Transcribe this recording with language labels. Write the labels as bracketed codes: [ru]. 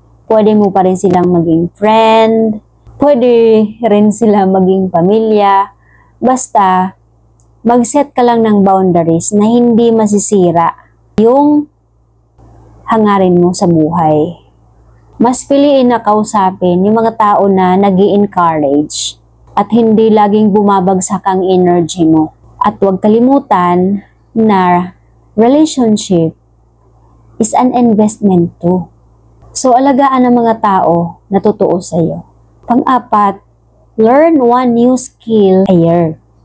[tl] Pwede mo pa rin silang maging friend, pwede rin sila maging pamilya, basta mag-set ka lang ng boundaries na hindi masisira yung hangarin mo sa buhay. Mas piliin na kausapin yung mga tao na nag-i-encourage at hindi laging bumabagsak ang energy mo. At huwag kalimutan na [en] relationship is an investment too. [tl] So, alagaan ang mga tao na totoo sa'yo. Pang-apat, [en] learn one new skill a year.